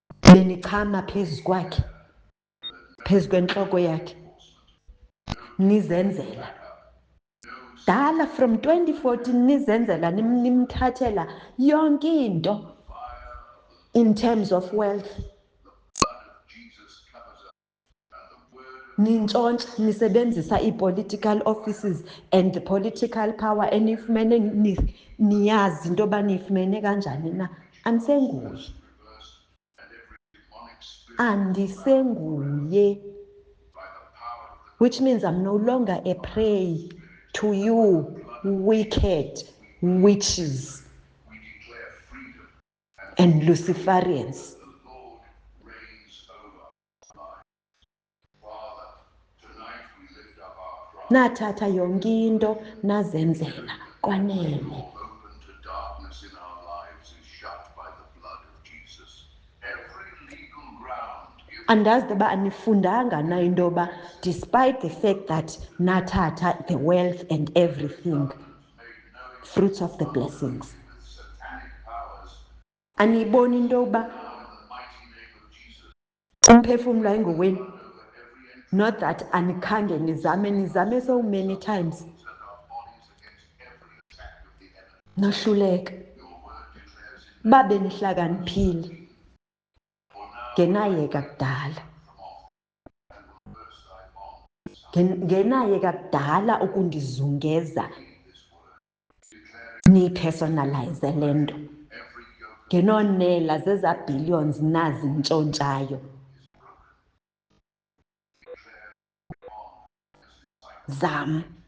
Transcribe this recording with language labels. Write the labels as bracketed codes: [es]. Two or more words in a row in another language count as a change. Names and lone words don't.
[xh] benichama phezu kwakhe, phezu kwentloko yakhe, nizenzela. Dala from 2014 nizenzela, nimthathela yonke into [en] in terms of wealth. [xh] Nintshontsha, nisebenzisa ii- [en] political offices and the political power [xh] enifumene niyazi into yoba niyifumene kanjani na. Andisenguye, andisenguye, [en] which means I'm no longer a prey to you wicked witches and Luciferians. [xh] Nathatha yonke into nazenzela kwanele. Andazi uba anifundanga na into yoba [en] despite the fact that nathatha the wealth and everything, fruits of the blessings, [xh] aniyiboni into yoba umphefumlo ayingowenu? [en] Not that [xh] anikhange nizame [en] so many times nohluleka. [xh] Babe nihlakaniphile ngenayeka kudala, ngenayeka kudala ukundizungeza niyipersonalize le nto, ngenonela zeza billions nazintshontshayo zam.